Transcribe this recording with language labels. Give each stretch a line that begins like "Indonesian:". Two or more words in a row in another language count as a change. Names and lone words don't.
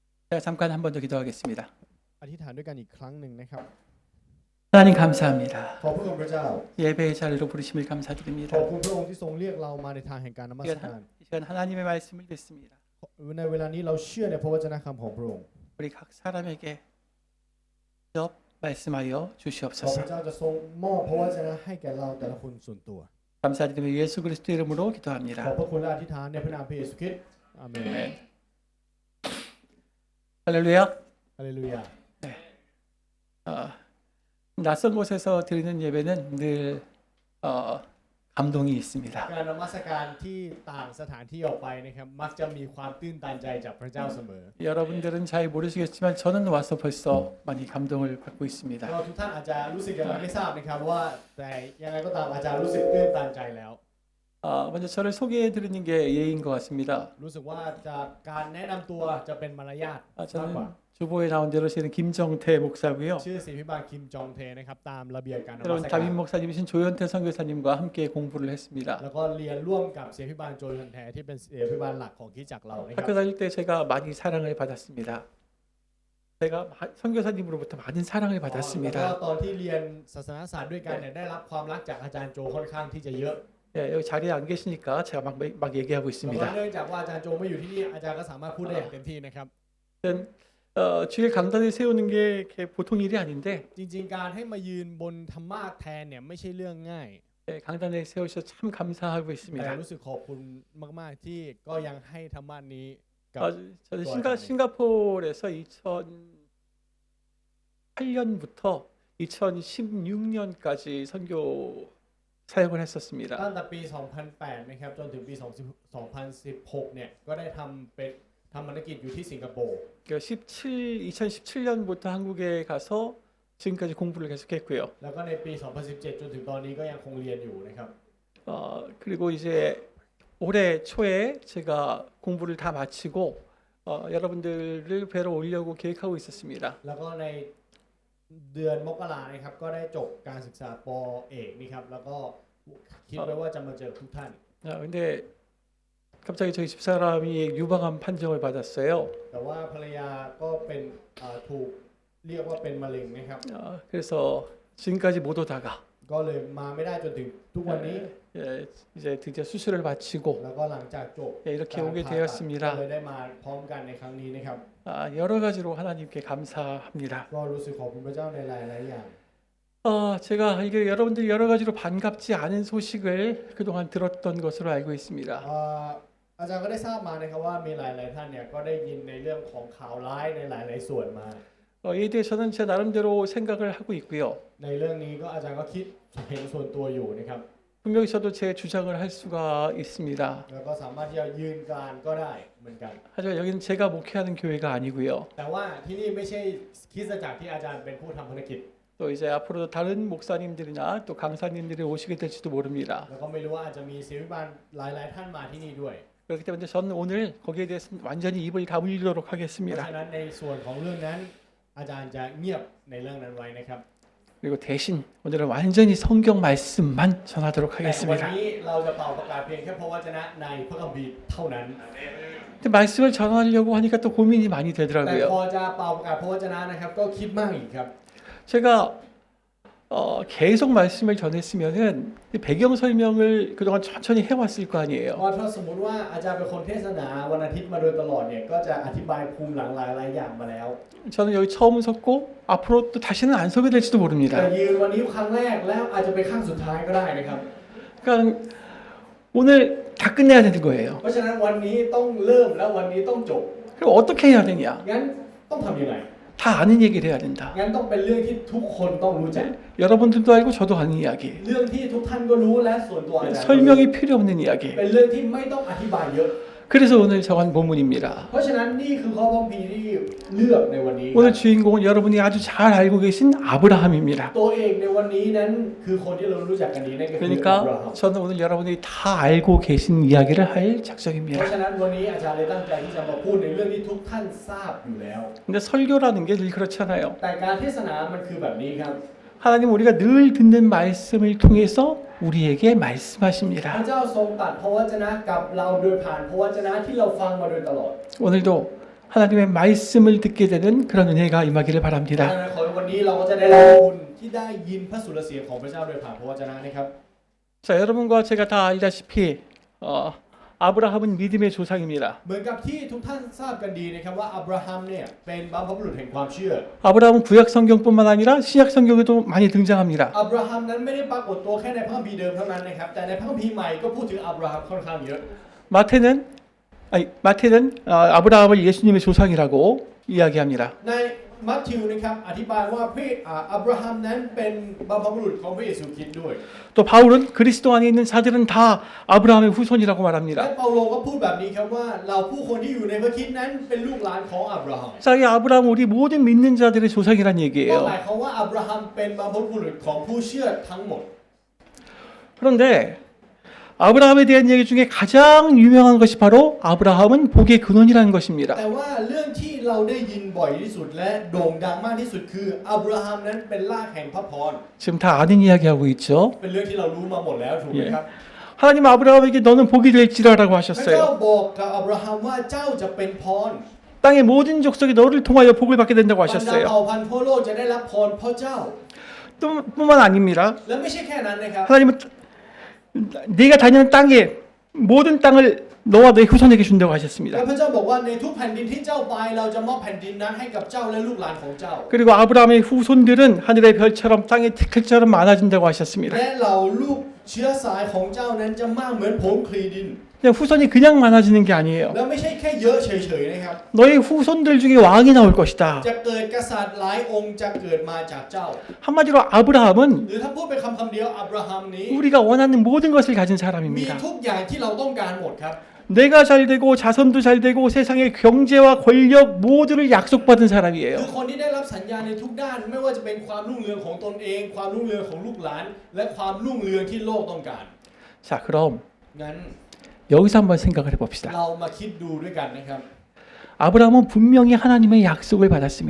Korean: 제가 잠깐 한 번 더 기도하겠습니다.
Thai: อธิษฐานด้วยกันอีกครั้งหนึ่งนะครับ
Korean: 하나님 감사합니다.
Thai: ขอบพระคุณพระเจ้า
Korean: 예배의 자리로 부르심을
Thai: ข
Korean: 감사드립니다.
Thai: อบคุณพระองค์ที่ทรงเรียกเรามาในทางแห่งการนมัสการ
Korean: 이 시간 하나님의 말씀을 듣습니다.
Thai: ในเวลานี้เราเชื่อในพระวจนะคำของพระองค์
Korean: 우리 각 사람에게 직접 말씀하여
Thai: ขอพ
Korean: 주시옵소서.
Thai: ระเจ้าจะทรงมอบพระวจนะให้แก่เราแต่ละคนส่วนตัว
Korean: 감사드리며 예수 그리스도 이름으로
Thai: ขอบ
Korean: 기도합니다.
Thai: พระคุณและอธิษฐานในพระนามพระเยซูคริสต์อาเมน
Korean: 네. 할렐루야.
Thai: ฮาเลลูยา
Korean: 낯선 곳에서 드리는 예배는 늘 감동이 있습니다.
Thai: การนมัสการที่ต่างสถานที่ออกไปนะครับมักจะมีความตื้นตันใจจากพระเจ้าเสมอ
Korean: 여러분들은 잘 모르시겠지만 저는 와서 벌써 많이 감동을 받고 있습니다.
Thai: ก็ทุกท่านอาจจะรู้สึกยังไงไม่ทราบนะครับว่าแต่ยังไงก็ตามอาจารย์รู้สึกตื้นตันใจแล้ว
Korean: 먼저 저를 소개해 드리는 게 예인 것 같습니다.
Thai: รู้สึกว่าจากการแนะนำตัวจะเป็นมารยาทมากกว่า
Korean: 저는 주보에 나온 대로 저는 김정태 목사고요.
Thai: ชื่อศิษย์พิบาลคิมจองเทนะครับตามระเบียบการนมั
Korean: 여러분
Thai: สการ
Korean: 담임 목사님이신 조현태 선교사님과 함께 공부를 했습니다.
Thai: แล้วก็เรียนร่วมกับศิษย์พิบาลโจยันแทที่เป็นศิษย์พิบาลหลักของคริสตจักรเรานะครับ
Korean: 학교 다닐 때 제가 많이 사랑을 받았습니다. 제가 선교사님으로부터 많은 사랑을
Thai: แล้วก็
Korean: 받았습니다.
Thai: ตอนที่เรียนศาสนาศาสตร์ด้วยกันเนี่ยได้รับความรักจากอาจารย์โจค่อนข้างที่จะเยอะ
Korean: 예, 여기 자리에 안 계시니까 제가 막 얘기하고
Thai: แล้วก็
Korean: 있습니다.
Thai: เนื่องจากว่าอาจารย์โจไม่อยู่ที่นี่อาจารย์ก็สามารถพูดได้อย่างเต็มที่นะครับ
Korean: 주일 강단을 세우는 게 이렇게 보통 일이 아닌데
Thai: จริงๆการให้มายืนบนธรรมาสน์แทนเนี่ยไม่ใช่เรื่องง่าย
Korean: 예, 강단에 세우셔서 참 감사하고
Thai: แต่
Korean: 있습니다.
Thai: รู้สึกขอบคุณมากๆที่ก็ยังให้ธรรมาสน์นี้กับ
Korean: 저는 싱가포르에서 2008년부터 2016년까지 선교 사역을 했었습니다.
Thai: ตั้งแต่ปี 2008 นะครับจนถึงปี 2016 เนี่ยก็ได้ทำภารกิจอยู่ที่สิงคโปร์
Korean: 2017년부터 한국에 가서 지금까지 공부를 계속했고요.
Thai: แล้วก็ในปี 2017 จนถึงตอนนี้ก็ยังคงเรียนอยู่นะครับ
Korean: 그리고 이제 올해 초에 제가 공부를 다 마치고 여러분들을 뵈러 오려고 계획하고 있었습니다.
Thai: แล้วก็ในเดือนมกรานะครับก็ได้จบการศึกษาป. เอกนะครับแล้วก็คิดไว้ว่าจะมาเจอทุกท่าน
Korean: 근데 갑자기 저희 집사람이 유방암 판정을 받았어요.
Thai: แต่ว่าภรรยาก็เป็นถูกเรียกว่าเป็นมะเร็งนะครับ
Korean: 그래서 지금까지 못 오다가
Thai: ก็เลยมาไม่ได้จนถึงทุกวันนี้
Korean: 이제 드디어 수술을 마치고
Thai: แล้วก็หลังจากจบ
Korean: 이렇게
Thai: การ
Korean: 오게
Thai: ผ่าตัด
Korean: 되었습니다.
Thai: ก็เลยได้มาพร้อมกันในครั้งนี้นะครับ
Korean: 여러 가지로 하나님께 감사합니다.
Thai: ก็รู้สึกขอบคุณพระเจ้าในหลายๆอย่าง
Korean: 제가 이게 여러분들 여러 가지로 반갑지 않은 소식을 그동안 들었던 것으로 알고 있습니다.
Thai: อาจารย์ก็ได้ทราบมานะครับว่ามีหลายๆท่านเนี่ยก็ได้ยินในเรื่องของข่าวร้ายในหลายๆส่วนมา
Korean: 이에 대해서는 제 나름대로 생각을 하고 있고요.
Thai: ในเรื่องนี้ก็อาจารย์ก็คิดเห็นส่วนตัวอยู่นะครับ
Korean: 분명히 저도 제 주장을 할 수가 있습니다.
Thai: แล้วก็สามารถที่จะยืนการก็ได้เหมือนกัน
Korean: 하지만 여기는 제가 목회하는 교회가 아니고요.
Thai: แต่ว่าที่นี่ไม่ใช่คริสตจักรที่อาจารย์เป็นผู้ทำภารกิจ
Korean: 또 이제 앞으로도 다른 목사님들이나 또 강사님들이 오시게 될지도 모릅니다.
Thai: แล้วก็ไม่รู้ว่าอาจจะมีศิษย์พิบาลหลายๆท่านมาที่นี่ด้วย
Korean: 그렇기 때문에 저는 오늘 거기에 대해서 완전히 입을 다물도록
Thai: เพราะ
Korean: 하겠습니다.
Thai: ฉะนั้นในส่วนของเรื่องนั้นอาจารย์จะเงียบในเรื่องนั้นไว้นะครับ
Korean: 그리고 대신 오늘은 완전히 성경 말씀만 전하도록
Thai: แต่วัน
Korean: 하겠습니다.
Thai: นี้เราจะเป่าประกาศเพียงแค่พระวจนะในพระคัมภีร์เท่านั้น
Korean: 근데 말씀을 전하려고 하니까 또 고민이 많이
Thai: แต่พ
Korean: 되더라고요.
Thai: อจะเป่าประกาศพระวจนะนะครับก็คิดมากอีกครับ
Korean: 제가 계속 말씀을 전했으면은 배경 설명을 그동안 천천히 해왔을 거
Thai: เพ
Korean: 아니에요.
Thai: ราะถ้าสมมุติว่าอาจารย์เป็นคนเทศนาวันอาทิตย์มาโดยตลอดเนี่ยก็จะอธิบายภูมิหลังหลายๆอย่างมาแล้ว
Korean: 저는 여기 처음 섰고 앞으로 또 다시는 안 서게 될지도
Thai: แต่
Korean: 모릅니다.
Thai: ยืนวันนี้ครั้งแรกแล้วอาจจะเป็นครั้งสุดท้ายก็ได้นะครับ
Korean: 그러니까 오늘 다 끝내야 되는 거예요.
Thai: เพราะฉะนั้นวันนี้ต้องเริ่มแล้ววันนี้ต้องจบ
Korean: 그럼 어떻게 해야 되냐?
Thai: งั้นต้องทำยังไง
Korean: 다 아는 얘기를 해야 된다.
Thai: งั้นต้องเป็นเรื่องที่ทุกคนต้องรู้จัก
Korean: 여러분들도 알고 저도 아는 이야기.
Thai: เรื่องที่ทุกท่านก็รู้และส่วนตัวอาจารย์ก็รู้
Korean: 설명이 필요 없는 이야기.
Thai: เป็นเรื่องที่ไม่ต้องอธิบายเยอะ
Korean: 그래서 오늘 정한 본문입니다.
Thai: เพราะฉะนั้นนี่คือข้อพระคัมภีร์ที่เลือกในวันนี้
Korean: 오늘 주인공은 여러분이 아주 잘 알고 계신 아브라함입니다.
Thai: ตัวเอกในวันนี้นั้นคือคนที่เรารู้จักกันดีนั่นก็คืออับราฮัม
Korean: 그러니까 저는 오늘 여러분이 다 알고 계신 이야기를 할
Thai: เพราะ
Korean: 작정입니다.
Thai: ฉะนั้นวันนี้อาจารย์เลยตั้งใจที่จะมาพูดในเรื่องที่ทุกท่านทราบอยู่แล้ว
Korean: 근데 설교라는 게 늘 그렇잖아요.
Thai: แต่การเทศนามันคือแบบนี้ครับ
Korean: 하나님 우리가 늘 듣는 말씀을 통해서 우리에게
Thai: พระ
Korean: 말씀하십니다.
Thai: เจ้าทรงตรัสพระวจนะกับเราโดยผ่านพระวจนะที่เราฟังมาโดยตลอด
Korean: 오늘도 하나님의 말씀을 듣게 되는 그런 은혜가 임하기를
Thai: ดัง
Korean: 바랍니다.
Thai: นั้นขอให้วันนี้เราก็จะได้รับคุณที่ได้ยินพระสุรเสียงของพระเจ้าโดยผ่านพระวจนะนะครับ
Korean: 자, 여러분과 제가 다 알다시피 아브라함은 믿음의 조상입니다.
Thai: เหมือนกับที่ทุกท่านทราบกันดีนะครับว่าอับราฮัมเนี่ยเป็นบรรพบุรุษแห่งความเชื่อ
Korean: 아브라함은 구약 성경뿐만 아니라 신약 성경에도 많이 등장합니다.
Thai: อับราฮัมนั้นไม่ได้ปรากฏตัวแค่ในพระคัมภีร์เดิมเท่านั้นนะครับแต่ในพระคัมภีร์ใหม่ก็พูดถึงอับราฮัมค่อนข้างเยอะ
Korean: 마태는 아브라함을 예수님의 조상이라고 이야기합니다.
Thai: ในมัทธิวนะครับอธิบายว่าอับราฮัมนั้นเป็นบรรพบุรุษของพระเยซูคริสต์ด้วย
Korean: 또 바울은 그리스도 안에 있는 자들은 다 아브라함의 후손이라고
Thai: และ
Korean: 말합니다.
Thai: เปาโลก็พูดแบบนี้ครับว่าเราผู้คนที่อยู่ในพระคริสต์นั้นเป็นลูกหลานของอับราฮัม
Korean: 자, 이 아브라함은 우리 모든 믿는 자들의 조상이란
Thai: ก็
Korean: 얘기예요.
Thai: หมายความว่าอับราฮัมเป็นบรรพบุรุษของผู้เชื่อทั้งหมด
Korean: 그런데 아브라함에 대한 얘기 중에 가장 유명한 것이 바로 아브라함은 복의 근원이라는 것입니다.
Thai: แต่ว่าเรื่องที่เราได้ยินบ่อยที่สุดและโด่งดังมากที่สุดคืออับราฮัมนั้นเป็นรากแห่งพระพร
Korean: 지금 다 아는 이야기하고 있죠.
Thai: เป็นเรื่องที่เรารู้มาหมดแล้วถูกไหมครับ
Korean: 하나님 아브라함에게 너는 복이 될지라라고
Thai: พระเจ้า
Korean: 하셨어요.
Thai: บอกกับอับราฮัมว่าเจ้าจะเป็นพร
Korean: 땅의 모든 족속이 너를 통하여 복을 받게 된다고
Thai: บรรดา
Korean: 하셨어요.
Thai: เผ่าพันธุ์ทั่วโลกจะได้รับพรเพราะเจ้า
Korean: 뿐만 아닙니다.
Thai: และไม่ใช่แค่นั้นนะครับ
Korean: 하나님은 네가 다니는 땅에 모든 땅을 너와 너의 후손에게 준다고
Thai: และ
Korean: 하셨습니다.
Thai: พระเจ้าบอกว่าในทุกแผ่นดินที่เจ้าไปเราจะมอบแผ่นดินนั้นให้กับเจ้าและลูกหลานของเจ้า
Korean: 그리고 아브라함의 후손들은 하늘의 별처럼 땅의 태클처럼 많아진다고 하셨습니다.
Thai: และเหล่าลูกเชื้อสายของเจ้านั้นจะมากเหมือนผงคลีดิน
Korean: 그냥 후손이 그냥 많아지는 게 아니에요.
Thai: และไม่ใช่แค่เยอะเฉยๆนะครับ
Korean: 너의 후손들 중에 왕이 나올 것이다.
Thai: จะเกิดกษัตริย์หลายองค์จะเกิดมาจากเจ้า
Korean: 한마디로 아브라함은
Thai: หรือถ้าพูดเป็นคำเดียวอับราฮัมนี้
Korean: 우리가 원하는 모든 것을 가진
Thai: มี
Korean: 사람입니다.
Thai: ทุกอย่างที่เราต้องการหมดครับ
Korean: 내가 잘 되고 자손도 잘 되고 세상의 경제와 권력 모두를 약속받은
Thai: คือ
Korean: 사람이에요.
Thai: คนที่ได้รับสัญญาในทุกด้านไม่ว่าจะเป็นความรุ่งเรืองของตนเองความรุ่งเรืองของลูกหลานและความรุ่งเรืองที่โลกต้องการ
Korean: 자, 그럼
Thai: งั้น
Korean: 여기서 한번 생각을 해봅시다.
Thai: เรามาคิดดูด้วยกันนะครับ
Korean: 아브라함은 분명히 하나님의 약속을 받았습니다.